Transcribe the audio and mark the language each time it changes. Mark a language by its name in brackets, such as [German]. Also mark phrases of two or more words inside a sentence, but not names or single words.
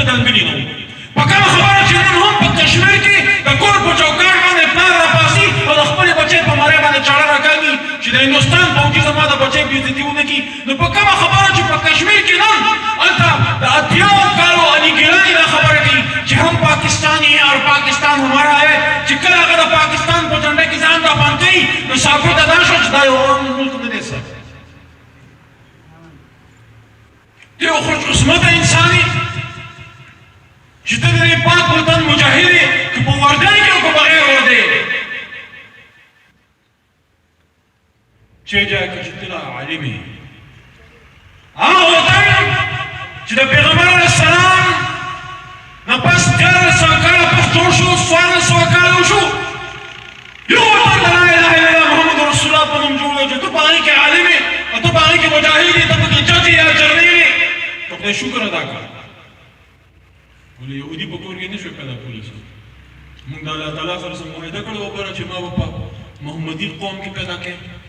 [Pashto] دنګلي نه وو په کومه خبره چې نن هم په کشمیر کې د کور په چوکاټ باندې پلار راپاسي او د خپلې بچۍ په مرۍ باندې چاړه راکاږي چې د هندوستان فوجي زما د بچۍ بېعزتي ونه کړي نو په کومه خبره چې په کشمیر کې نن هلته د 80 کالو علي ګیلاني دا خبره کوي چې [Urdu] هم پاکستانی ہے اور پاکستان ہمارا ہے [Pashto] چې کله هغه د پاکستان په جنډه کې ځان رابان کوي نو صافي ته دا شو چې دا یو عام ملک نه دی سر یو خوش قسمته انسان یې چې ته د دې پاک وطن مجاهد یې که په وردی کې او که بغیر وردی چه جای که چې ته عالم یې هغه وطن چې د پیغمبر [Arabic] علیه السلام [Pashto] نه پس 1400 کاله پس جوړ شو 1400 کاله وشو یو وطن د [Arabic] لا اله الا الله محمد رسول الله [Pashto] په نوم جوړ دی چې ته په هغې کې عالم یې او ته په هغې کې مجاهد یې ته پکې جج یې یا جرنیل یې ته خدای شکر ادا کړه ولې یهودي په کور کې نه شو پیدا کولی موږ د الله تعالی سره معاهده کړې وګوره چې ما به په محمدي قوم کې پیدا کړې